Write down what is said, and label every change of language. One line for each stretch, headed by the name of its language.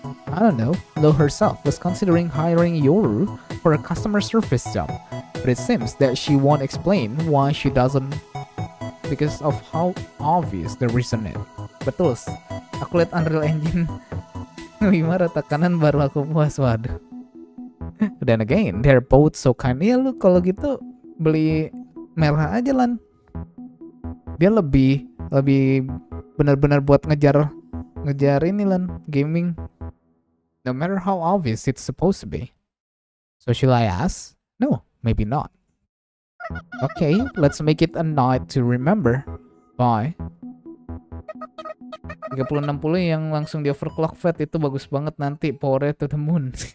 English: I don't know, Lo herself was considering hiring Yoru for a customer service job, but it seems that she won't explain why she doesn't because of how obvious the reason is.
Indonesian: Betul, aku lihat Unreal Engine 5 rata kanan baru aku puas, waduh.
English: Then again, they're both so kind.
Indonesian: Ya lu kalau gitu beli merah aja Lan. Dia lebih benar-benar buat ngejar ini Lan, gaming.
English: No matter how obvious it's supposed to be. So should I ask? No, maybe not. Okay, let's make it a night to remember. Bye.
Indonesian: 3060 yang langsung di overclock fat itu bagus banget nanti,
English: power to the moon.